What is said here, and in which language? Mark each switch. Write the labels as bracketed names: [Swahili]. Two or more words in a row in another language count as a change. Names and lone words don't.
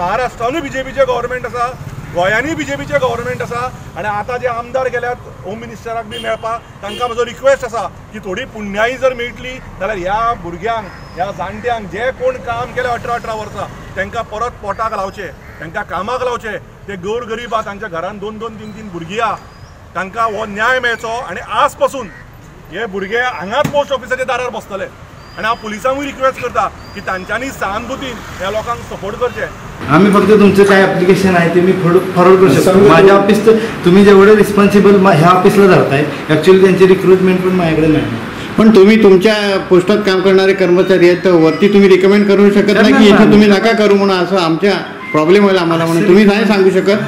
[Konkani] कारण महाराष्ट्रानूय बीजेपीचे गव्हर्मेंट आसा, गोंयांनी बीजेपीचे गव्हर्नमेंट आसा आनी आतां जे आमदार गेल्यात [English] home ministerak [Konkani] बी मेळपाक तांकां म्हजो रिक्वेस्ट आसा की थोडी पुण्यायी जर मेळटली जाल्यार ह्या भुरग्यांक ह्या जाणट्यांक जे कोण काम केले 18 वर्सां तांकां परत पोटाक लावचे, तांकां कामाक लावचे. ते गोरगरीब आहा, तांच्या घरान 2-2, 3-3 भुरगीं आहा, तांकां हो न्याय मेळचो आनी आज पासून हे भुरगे हांगाच [English] post officeachya [Konkani] दारार बसतले. आणि हांव पुलिसांकूय रिक्वेस्ट करता की तांच्यांनी सहानुभुतीन ह्या लोकांक सपोर्ट करचे. [Marathi] आम्ही फक्त तुमचं काय ॲप्लिकेशन आहे ते मी फॉरवर्ड करू शकतो. माझ्या ऑफिस तर तुम्ही जेवढे रिस्पॉन्सिबल ह्या ऑफिसला धरताय, ॲक्च्युअली त्यांची रिक्रुटमेंट पण माझ्याकडे नाही. पण तुम्ही तुमच्या पोस्टात काम करणारे कर्मचारी आहेत तर वरती तुम्ही रिकमेंड करू शकत नाही की इथे तुम्ही नका करू म्हणून, असं आमच्या प्रॉब्लेम होईल आम्हाला म्हणून तुम्ही नाही सांगू शकत.